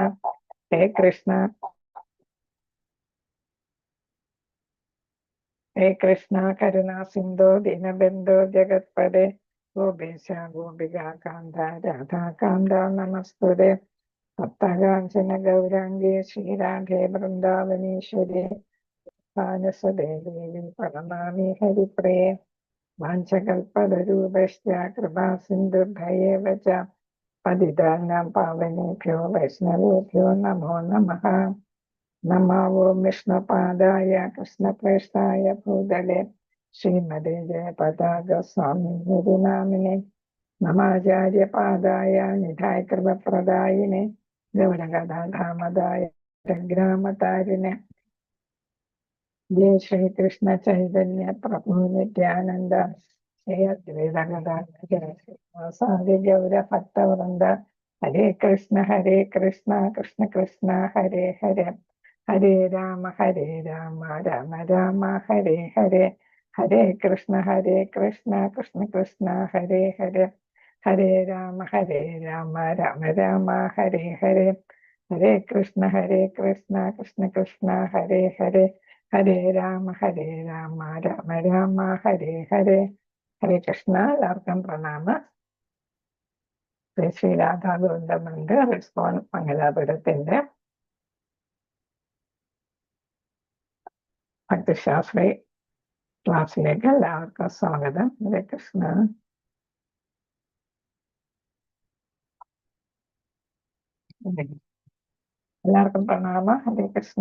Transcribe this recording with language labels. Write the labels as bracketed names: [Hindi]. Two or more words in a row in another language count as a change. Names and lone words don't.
[Sanskrit] ഹേ കൃഷ്ണ ഹേ കൃഷ്ണ കരുണാ സിന്ധോ ദീനബന്ധോ ജഗത്പദേ ഗോപേശ ഗോപികാന്ത രാധാകാന്ത നമസ്തുതേ. സപ്തകാഞ്ചന ഗൗരാംഗേ ശ്രീരാധേ വൃന്ദാവനീശ്വരി മാനസദേവി പ്രണമാമി ഹരിപ്രിയേ. വാഞ്ചകൽപതരൂപശ്ച കൃപാ സിന്ധുഭ്യൈവ ച പതിതാനാം പാവനേഭ്യോ വൈഷ്ണവേഭ്യോ നമോ നമഃ. നമോ വിഷ്ണുപാദായ കൃഷ്ണപ്രേഷ്ഠായ ഭൂതലേ ശ്രീമതേ ജയപതാക സ്വാമി നാമിനെ നമാചാര്യപാദായ നിധായ കൃപപ്രദായിനെ ഗൗരകഥാധാമദായ ഗ്രാമതാരിനെ. ജയ ശ്രീകൃഷ്ണ ചൈതന്യ പ്രഭു നിത്യാനന്ദ ശ്രീ അദ്വൈത ഗദാധര ഗൗര ഭക്തവൃന്ദ. ഹരേ കൃഷ്ണ കൃഷ്ണ കൃഷ്ണ ഹരേ ഹരേ ഹരേ രാമ രാമ രാമ ഹരേ ഹരേ. ഹരേ കൃഷ്ണ കൃഷ്ണ കൃഷ്ണ ഹരേ ഹരേ ഹരേ രാമ രാമ രാമ ഹരേ ഹരേ. ഹരേ കൃഷ്ണ കൃഷ്ണ കൃഷ്ണ ഹരേ ഹരേ ഹരേ രാമ രാമ രാമ ഹരേ ഹരേ. ഹരേ കൃഷ്ണ. [Malayalam] എല്ലാവർക്കും പ്രണാമം. ശ്രീ രാധാ ഗോവിന്ദമണ്ട് റിസ്പോൺ മംഗലാപുരത്തിന്റെ ഭക്തിശാസ്ത്രി ക്ലാസ്സിലേക്ക് എല്ലാവർക്കും സ്വാഗതം. [Sanskrit] ഹരേ കൃഷ്ണ. [Malayalam] എല്ലാവർക്കും പ്രണാമം. [Sanskrit] ഹരേ കൃഷ്ണ.